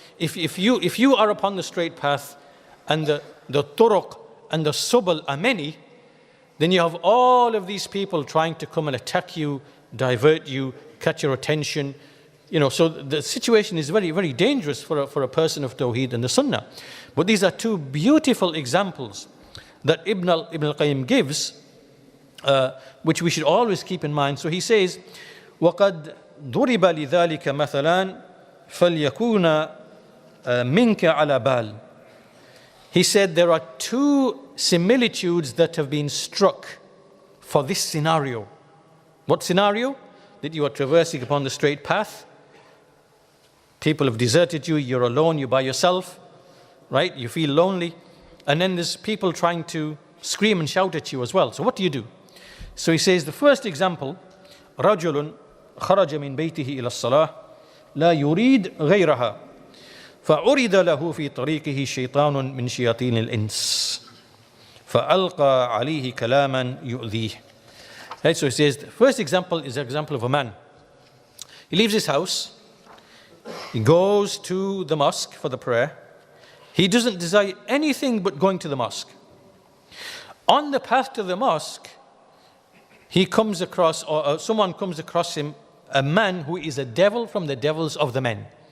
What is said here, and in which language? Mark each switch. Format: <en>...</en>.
<en>If you are upon the straight path and the turuq and the subul are many, then you have all of these people trying to come and attack you, divert you, catch your attention. So the situation is very, very dangerous for a person of Tawheed and the Sunnah. But these are two beautiful examples that Ibn al-Qayyim gives, which we should always keep in mind. So he says,</en> <ar>وَقَدْ ضُرِبَ لِذَلِكَ مَثَلًا فَلْيَكُونَ مِنْكَ عَلَى بَالٍ.</ar> <en>He said there are two similitudes that have been struck for this scenario. What scenario? That you are traversing upon the straight path. People have deserted you, you're alone, you're by yourself, right? You feel lonely. And then there's people trying to scream and shout at you as well. So what do you do? So he says the first example,</en> <ar>رَجُلٌ خَرَجَ مِنْ بَيْتِهِ إِلَى الصَّلَاةِ لَا يُرِيدْ غَيْرَهَا فَعُرِضَ لَهُ فِي طَرِيقِهِ شَيْطَانٌ مِنْ شَيَاطِينِ الْإِنسِ فَأَلْقَى عَلَيْهِ كَلَامًا يُؤْذِيهِ.</ar> <en>Right, so he says the first example is an example of a man. He leaves his house, he goes to the mosque for the prayer. He doesn't desire anything but going to the mosque. On the path to the mosque, he comes across, or someone comes across him, a man who is a devil from the devils of the men.</en>